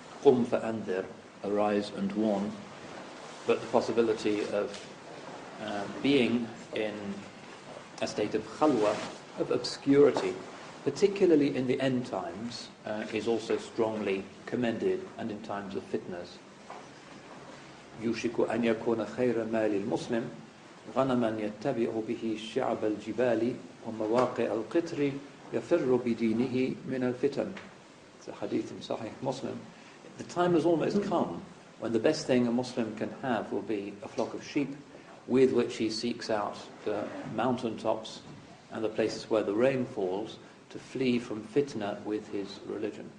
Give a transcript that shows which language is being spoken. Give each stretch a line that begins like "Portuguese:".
English: Qum fa'andir, arise and warn. But the possibility of being in a state of khalwa, of obscurity, particularly in the end times, is also strongly commended, and in times of fitnas.
Arabic: يوشك أن يكون خير مال المسلم غنما يتبع به شعب الجبال ومواقع القطر يفر بدينه من الفتن.
English: It's a hadith in Sahih Muslim. The time has almost come when the best thing a Muslim can have will be a flock of sheep with which he seeks out the mountain tops and the places where the rain falls to flee from fitna with his religion.